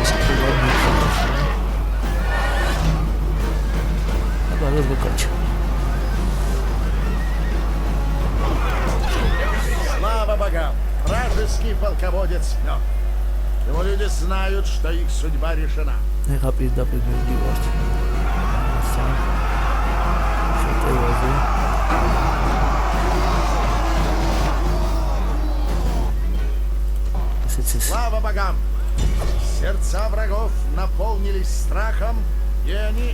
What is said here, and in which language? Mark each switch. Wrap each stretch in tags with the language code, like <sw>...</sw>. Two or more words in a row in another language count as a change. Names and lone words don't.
<ru>Слава богам! Вражеский полководец мертв. Его люди знают, что их судьба решена.</ru> <ka>ეხა პირდაპირ მივდივართ. შეტევაზე.</ka> <ru>Слава богам! Сердца врагов наполнились страхом, и они...</ru>